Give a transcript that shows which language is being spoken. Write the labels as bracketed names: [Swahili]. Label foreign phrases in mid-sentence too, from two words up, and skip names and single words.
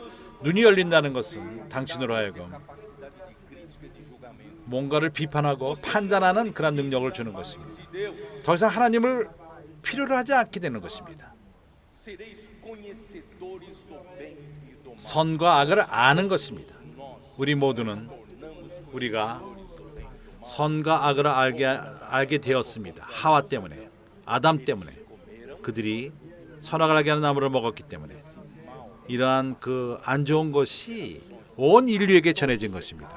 [Korean] 눈이 열린다는 것은 당신으로 하여금 [Portuguese] capacidade de crítica, de julgamento [Korean] 뭔가를 비판하고 판단하는 그런 능력을 주는 것입니다. [Portuguese] de Deus. [Korean] 더 이상 하나님을 필요로 하지 않게 되는 것입니다. [Portuguese] Sereis conhecedores do bem e do mal. [Korean] 선과 악을 아는 것입니다. [Portuguese] Nós [Korean] 우리 모두는 [Portuguese] tornamos [Korean] 우리가 선과 악을 알게 되었습니다. 하와 때문에, 아담 때문에, 그들이 선악을 알게 하는 나무를 먹었기 때문에 이러한 그 안 좋은 것이 온 인류에게 전해진 것입니다.